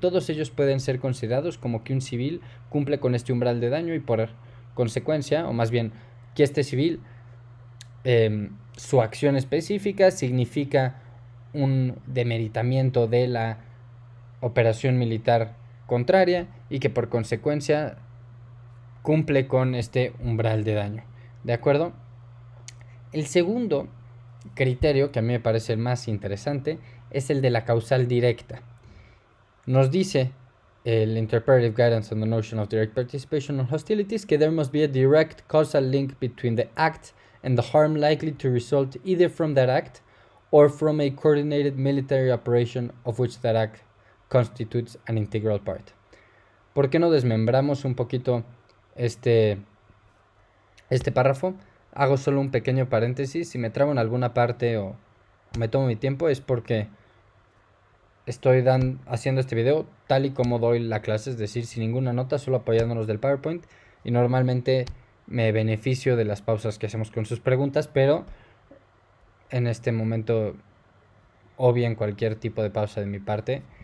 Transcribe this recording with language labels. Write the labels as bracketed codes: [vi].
[es] Todos ellos pueden ser considerados como que un civil cumple con este umbral de daño y por consecuencia, o más bien que este civil, su acción específica significa un demeritamiento de la operación militar contraria y que por consecuencia cumple con este umbral de daño. ¿De acuerdo? El segundo criterio, que a mí me parece el más interesante, es el de la causal directa. Nos dice el [en] Interpretive Guidance on the Notion of Direct Participation in Hostilities que there must be a direct causal link between the act and the harm likely to result either from that act or from a coordinated military operation of which that act constitutes an integral part. [es] ¿Por qué no desmembramos un poquito este párrafo? Hago solo un pequeño paréntesis. Si me trabo en alguna parte o me tomo mi tiempo es porque estoy haciendo este video tal y como doy la clase, es decir, sin ninguna nota, solo apoyándonos del PowerPoint, y normalmente me beneficio de las pausas que hacemos con sus preguntas, pero en este momento obvien cualquier tipo de pausa de mi parte.